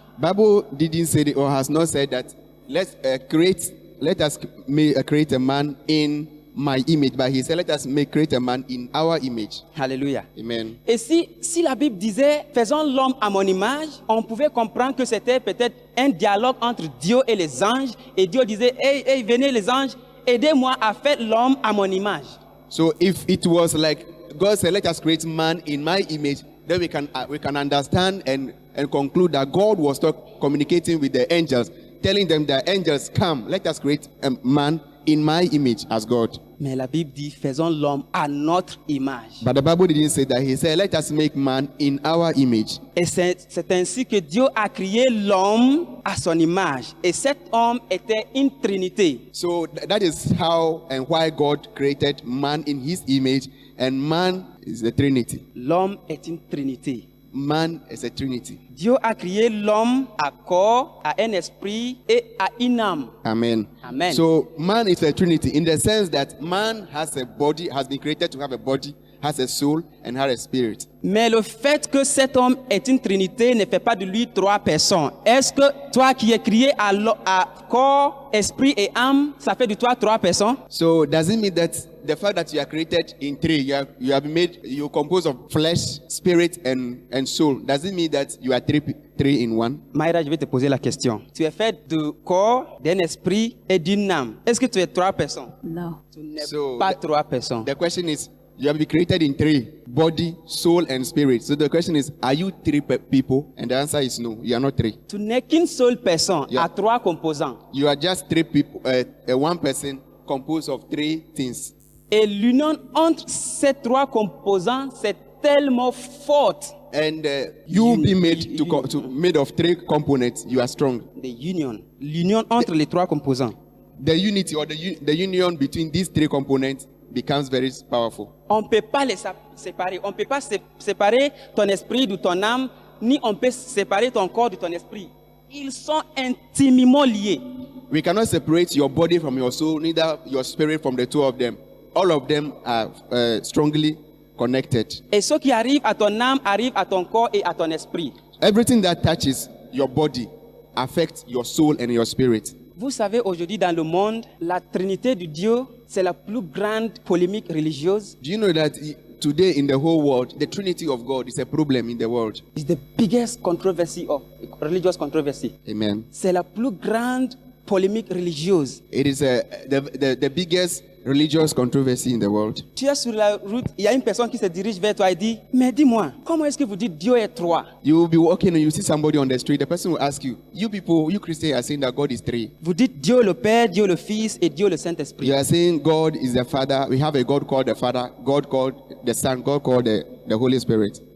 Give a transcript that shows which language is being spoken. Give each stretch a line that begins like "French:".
English: Bible didn't say or has not said that let us create a man in my image, but he said let us create a man in our image.
French: Alléluia.
English: Amen.
French: Et si la Bible disait faisons l'homme à mon image, on pouvait comprendre que c'était peut-être un dialogue entre Dieu et les anges, et Dieu disait venez les anges, aidez-moi à faire l'homme à mon image.
English: So if it was like God said, let us create man in my image. Then we can understand and conclude that God was communicating with the angels, telling them that angels, come, let us create a man in my image as God.
French: Mais la Bible dit, faisons l'homme à notre image.
English: But the Bible didn't say that. He said, let us make man in our image.
French: Et c'est ainsi que Dieu a créé l'homme à son image. Et cet homme était une trinité.
English: So that is how and why God created man in his image, and man is the Trinity.
French: L'homme est une trinité.
English: Man is a Trinity.
French: Dieu a créé l'homme à corps, à un esprit et à une âme.
English: Amen. Amen. So man is a Trinity in the sense that man has a body, has been created to have a body, has a soul, and has a spirit.
French: Mais le fait que cet homme est une trinité ne fait pas de lui trois personnes. Est-ce que toi qui es créé à corps, esprit et âme, ça fait de toi trois personnes?
English: So does it mean that the fact that you are created in three, you have been made, you're composed of flesh, spirit, and soul, does it mean that you are three in one?
French: Maïra, je vais te poser la question. Tu es fait de corps, d'un esprit et d'une âme. Est-ce que tu es trois personnes?
English: No.
French: Tu n'es
English: So
French: pas trois personnes.
English: The question is, you have been created in three: body, soul, and spirit. So the question is, are you three people? And the answer is no, you are not three.
French: Tu n'es qu'une seule personne
English: Yeah.
French: à trois composants.
English: You are just three people, one person composed of three things.
French: Et l'union entre ces trois composants, c'est tellement forte.
English: And you be made made of three components. You are strong.
French: L'union entre les trois composants.
English: The unity or the union between these three components becomes very powerful.
French: On ne peut pas les séparer. On ne peut pas séparer ton esprit de ton âme, ni on peut séparer ton corps de ton esprit. Ils sont intimement liés.
English: We cannot separate your body from your soul, neither your spirit from the two of them. All of them are strongly connected.
French: Et ce qui arrive à ton âme arrive à ton corps et à ton esprit.
English: Everything that touches your body affects your soul and your spirit.
French: Vous savez, aujourd'hui dans le monde, la Trinité de Dieu, c'est la plus grande polémique religieuse.
English: Do you know that today in the whole world, the Trinity of God is a problem in the world? It's the biggest controversy of religious controversy. Amen.
French: C'est la plus grande polémique religieuse.
English: It is the biggest religious controversy in the world.
French: Tu es sur la route, il y a une personne qui se dirige vers toi et dit, mais dis-moi, comment est-ce que vous dites Dieu est trois?
English: You will be walking and you see somebody on the street. The person will ask you, you people, you Christians are saying that God is three.
French: Vous dites Dieu le Père, Dieu le Fils et Dieu le Saint-Esprit.
English: You are saying God is the Father. We have a God called the Father, God called the Son, God called the Holy Spirit.